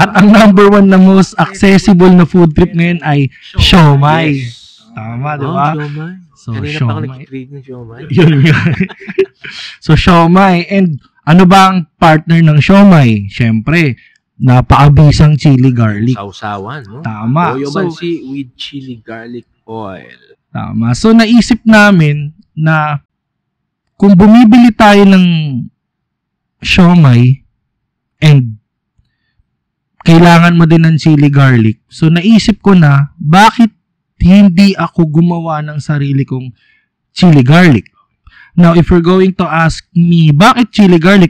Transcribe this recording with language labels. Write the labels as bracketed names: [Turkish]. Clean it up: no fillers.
[Filipino] At ang number one na most accessible na food trip ngayon ay siomai. Yes. Tama, di ba? Siomai. So, siomai. Yun. So, siomai. And ano ba ang partner ng siomai? Siyempre, napakabisang chili garlic. Sausawan, no? Tama. Oyomansi with chili garlic oil. Tama. So, naisip namin na kung bumibili tayo ng siomai and kailangan mo din ng chili garlic. So, naisip ko na, bakit hindi ako gumawa ng sarili kong chili garlic? [English] Now, if you're going to ask me, [Filipino] bakit [English] chili garlic?